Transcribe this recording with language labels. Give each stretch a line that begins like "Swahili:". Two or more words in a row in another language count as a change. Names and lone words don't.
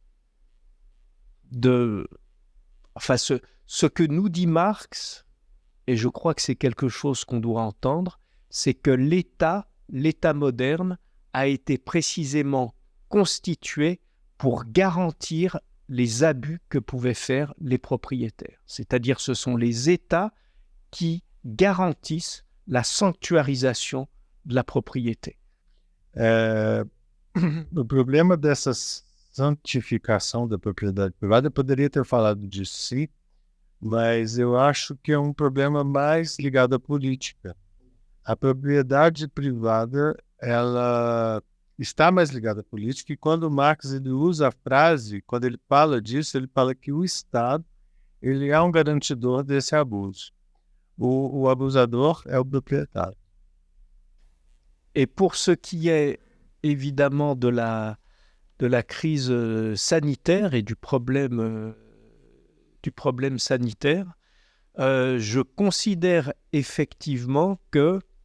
French: ce que nous dit Marx, et je crois que c'est quelque chose qu'on doit entendre, c'est que l'État moderne, a été précisément constitué pour garantir les abus que pouvaient faire les propriétaires. C'est-à-dire ce sont les États qui garantissent la sanctuarisation de la propriété.
Portuguese: O problema dessa santificação da propriedade privada, eu poderia ter falado disso sim, mas eu acho que é um problema mais ligado à política. A propriedade privada, ela está mais ligada à política, e quando Marx ele usa a frase, quando ele fala disso, ele fala que o Estado ele é um garantidor desse abuso. O abusador é o proprietário.
French: Et pour ce qui est évidemment de la crise sanitaire et du problème sanitaire, je considère effectivement que